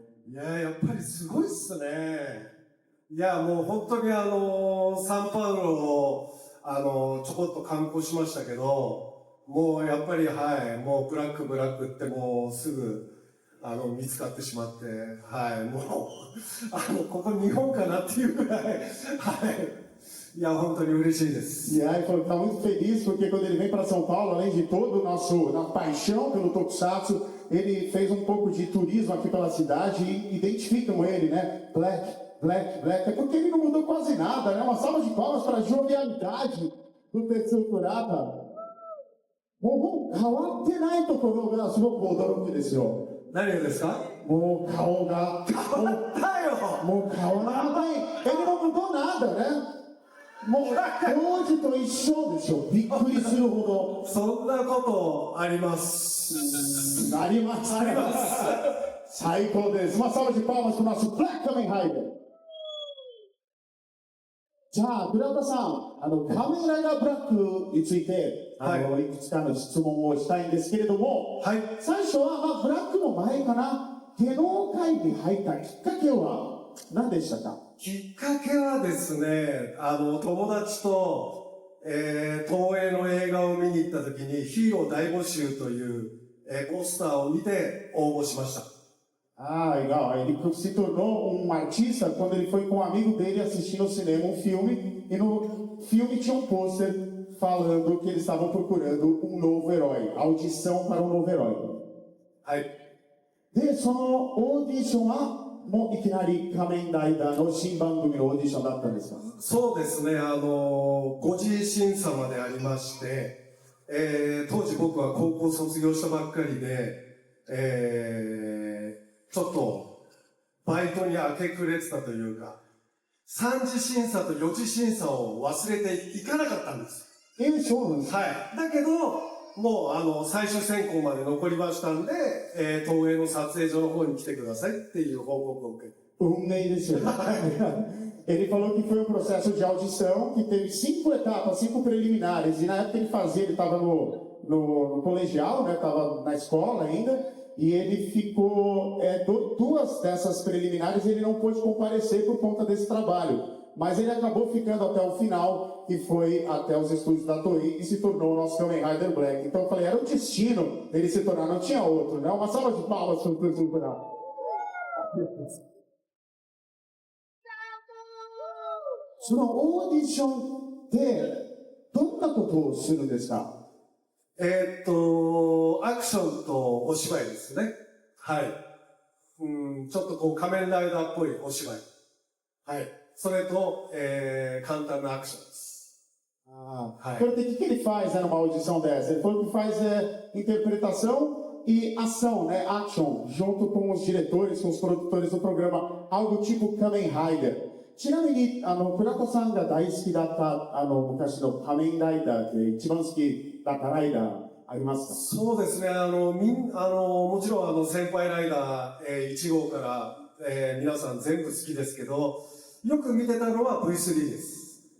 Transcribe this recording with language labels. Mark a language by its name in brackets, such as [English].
[Japanese] いや、やっぱりすごいっすね。いや、もう本当にサンパウロを、ちょこっと観光しましたけど、もうやっぱり、はい、もうブラックってもうすぐ、見つかってしまって、はい、もう、ここ日本かなっていうぐらい、はい。いや、本当に嬉しいです。 [Portuguese] E aí, falou que está muito feliz porque quando ele vem para São Paulo, além de todo o nosso paixão pelo Tokusatsu, ele fez um pouco de turismo aqui pela cidade e identificam ele, né? Black. É porque ele não mudou quase nada, né? Uma salva de palmas para a jovialidade do Tetsuo Kurata. [Japanese] もう変わってないところがすごく驚きですよ。何がですか？もう顔が変わったよ。もう顔が長い。 [Portuguese] Ele não mudou nada, né? [Japanese] もう当時と一緒でしょ。びっくりするほど。そんなことあります。あります。最高です。 [Portuguese] Uma salva de palmas para o nosso Black Kamen Rider。 [Japanese] じゃあ、倉田さん、カメンライダーブラックについて、いくつかの質問をしたいんですけれども、はい、最初は、ブラックの前かな、芸能界に入ったきっかけは何でしたか？きっかけはですね、友達と、東映の映画を見に行った時に、ヒーロー大募集という、ポスターを見て応募しました。 [Portuguese] Legal. Ele se tornou um artista quando ele foi com um amigo dele assistir no cinema um filme, e no filme tinha um pôster falando que eles estavam procurando um novo herói, audição para um novo herói. [Japanese] はい。で、そのオーディションは、もういきなり仮面ライダーの新番組のオーディションだったんですか？そうですね、5次審査までありまして、当時僕は高校卒業したばっかりで、ちょっとバイトに明け暮れてたというか、3次審査と4次審査を忘れていかなかったんです。そうなんです。はい。だけど、もう最終選考まで残りましたんで、東映の撮影所の方に来てくださいっていう報告を受けて。運命ですよね。 [Portuguese] Ele falou que foi um processo de audição que teve 5 etapas, 5 preliminares. E na época ele estava no colegial, né? Estava na escola ainda. E ele ficou, 2 dessas preliminares ele não pôde comparecer por conta desse trabalho. Mas ele acabou ficando até o final e foi até os estúdios da Toei e se tornou o nosso Kamen Rider Black. Então eu falei, era o destino dele se tornar, não tinha outro, né? Uma salva de palmas para o Tetsuo Kurata. [Japanese] そのオーディションってどんなことをするんですか？アクションとお芝居ですね。はい。ちょっとこう仮面ライダーっぽいお芝居。はい。それと、簡単なアクションです。 [Portuguese] Por que ele faz numa audição dessa? Ele falou que faz interpretação e ação, né? Action, junto com os diretores, com os produtores do programa, algo tipo Kamen Rider. [Japanese] ちなみに、倉田さんが大好きだった、昔の仮面ライダーで一番好きだったライダー、ありますか？そうですね、もちろん先輩ライダー、1号から、皆さん全部好きですけど、よく見てたのは V3 です。